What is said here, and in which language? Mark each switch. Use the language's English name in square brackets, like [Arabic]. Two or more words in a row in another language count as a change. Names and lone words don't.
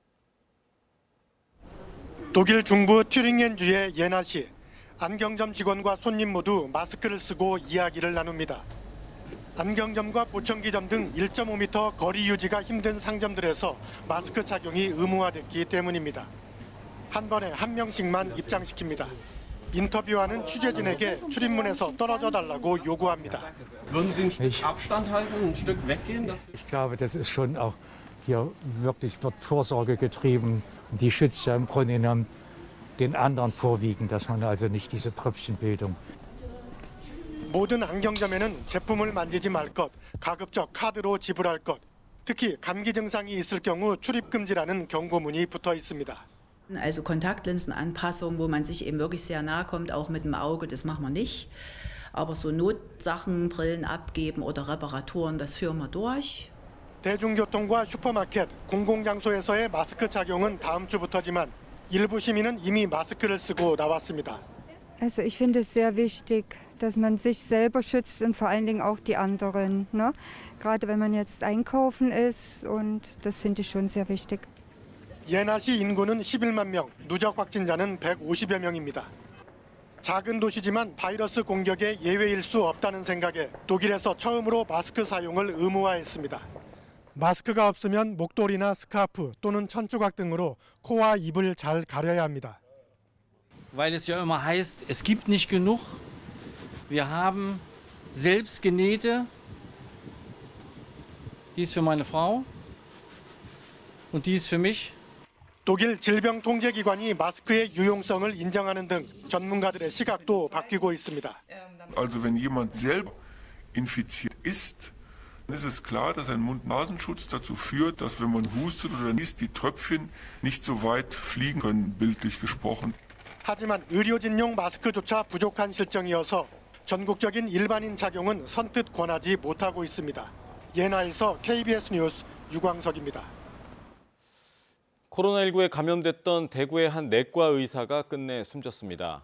[Korean] 독일 중부 튜링겐주의 예나시, 안경점 직원과 손님 모두 마스크를 쓰고 이야기를 나눕니다. 안경점과 보청기점 등 1.5m 거리 유지가 힘든 상점들에서 마스크 착용이 의무화됐기 때문입니다. 한 번에 한 명씩만 입장시킵니다. 인터뷰하는 취재진에게 출입문에서 떨어져 달라고 요구합니다. [German] Ich glaube, das ist schon auch hier wirklich wird Vorsorge getrieben. Die schützt ja im Grunde genommen den anderen vorwiegend, dass man also nicht diese Tröpfchenbildung. [Korean] 모든 안경점에는 제품을 만지지 말 것, 가급적 카드로 지불할 것, 특히 감기 증상이 있을 경우 출입 금지라는 경고문이 붙어 있습니다. [German] Also Kontaktlinsenanpassung, wo man sich eben wirklich sehr nahe kommt, auch mit dem Auge, das machen wir nicht. Aber so Notsachen, Brillen abgeben oder Reparaturen, das führen wir durch. [Korean] 대중교통과 슈퍼마켓, 공공장소에서의 마스크 착용은 다음 주부터지만 일부 시민은 이미 마스크를 쓰고 나왔습니다. [German] Also ich finde es sehr wichtig, dass man sich selber schützt und vor allen Dingen auch die anderen, ne? Gerade wenn man jetzt einkaufen ist und das finde ich schon sehr wichtig. [Korean] 예나시 인구는 11만 명, 누적 확진자는 150여 명입니다. 작은 도시지만 바이러스 공격에 예외일 수 없다는 생각에 독일에서 처음으로 마스크 사용을 의무화했습니다. 마스크가 없으면 목도리나 스카프 또는 천조각 등으로 코와 입을 잘 가려야 합니다. [German] Weil es ja immer heißt, es gibt nicht genug. Wir haben selbst genähte. Die ist für meine Frau und die ist für mich. [Korean] 독일 질병통제기관이 마스크의 유용성을 인정하는 등 전문가들의 시각도 바뀌고 있습니다. [German] Also wenn jemand selber infiziert ist, dann ist es klar, dass ein Mund-Nasenschutz dazu führt, dass wenn man hustet oder niest, die Tröpfchen nicht so weit fliegen können, bildlich gesprochen. [Korean] 하지만 의료진용 마스크조차 부족한 실정이어서 전국적인 일반인 착용은 선뜻 권하지 못하고 있습니다. 예나에서 KBS 뉴스 유광석입니다. 코로나19에 감염됐던 대구의 한 내과 의사가 끝내 숨졌습니다.